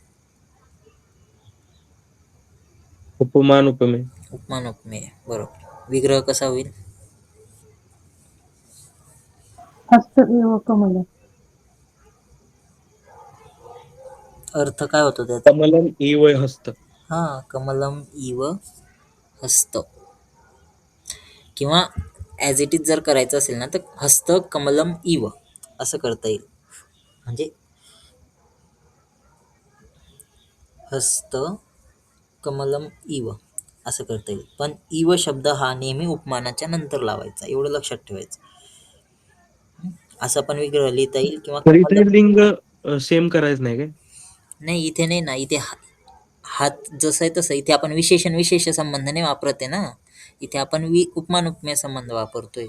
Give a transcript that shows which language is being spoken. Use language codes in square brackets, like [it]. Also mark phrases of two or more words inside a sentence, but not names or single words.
[mr] उपमान उपमेय. उपमान उपमेय, बरोबर. विग्रह कसा होईल? [sa] हस्त एव कमल. [mr] अर्थ काय होतो त्याचा? [sa] कमलम इव हस्त. हा, कमलम इव हस्त. [mr] किंवा [en] as it is [mr] जर करायचं असेल ना, तर [sa] हस्त कमलम इव [mr] असं करता येईल. म्हणजे [sa] हस्त कमलम इव [mr] असं करता येईल. पण इव शब्द हा नेहमी उपमानाच्या नंतर लावायचा, एवढं लक्षात ठेवायचं. असं पण विग्रह लिहिता येईल किंवा तर इथे लिंग सेम करायचं नाही काय? नाही, इथे नाही ना. इथे हात जसं आहे तसं. इथे आपण विशेषण विशेष संबंध नाही वापरत आहे ना. इथे आपण उपमान उपमेय संबंध वापरतोय.